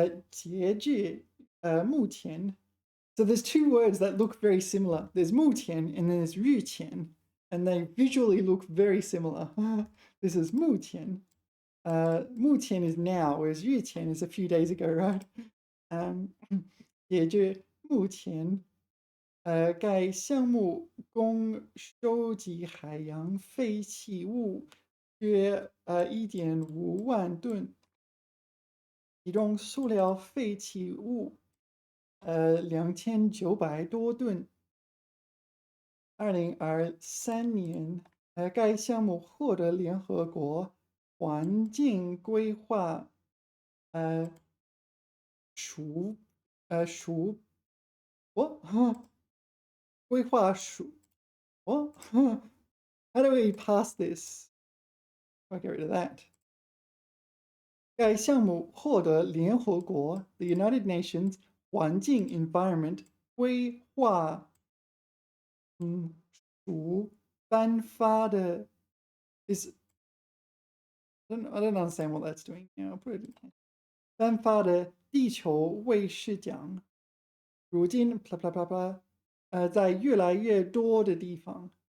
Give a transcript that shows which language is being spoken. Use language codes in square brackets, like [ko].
[zh] 截至目前 [en] so there's two words that look very similar. There's 目前 and then there's 日前, and they visually look very similar. This is 目前.目前 is now, whereas 日前 is a few days ago, right? [zh] 也就目前该项目共收集海洋废弃物约1.5万吨，其中塑料废弃物2900多吨。 2023年，该项目获得联合国环境规划署署我规划署我 [en] How do we pass this? I'll get rid of that. [zh] 该项目获得联合国 [en] the United Nations 环境 environment [zh] 规划署颁发的 [en] is I don't understand what that's doing. Yeah, I'll put it in. [zh] 颁发的地球卫士奖，如今 blah blah blah blah 在越来越多的地方。